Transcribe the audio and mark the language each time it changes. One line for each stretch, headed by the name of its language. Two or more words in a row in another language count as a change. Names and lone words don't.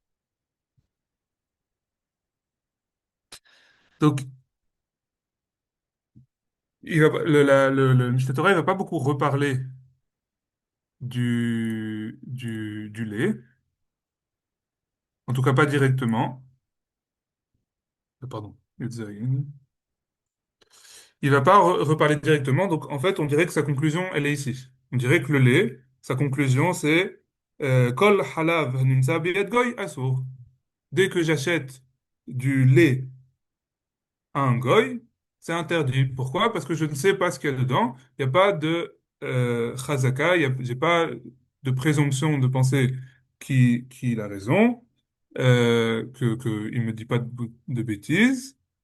French: Donc, le Mishneh Torah, il va pas beaucoup reparler du lait. En tout cas, pas directement. Pardon. Il va pas reparler directement. Donc, en fait, on dirait que sa conclusion, elle est ici. On dirait que le lait, sa conclusion, c'est
Hebrew: כל חלב הנמצא ביד גוי אסור.
French: Dès que j'achète du lait à un goy, c'est interdit. Pourquoi? Parce que je ne sais pas ce qu'il y a dedans. Il n'y a pas de chazaka, j'ai pas de présomption de penser qu'il a raison, il me dit pas de bêtises.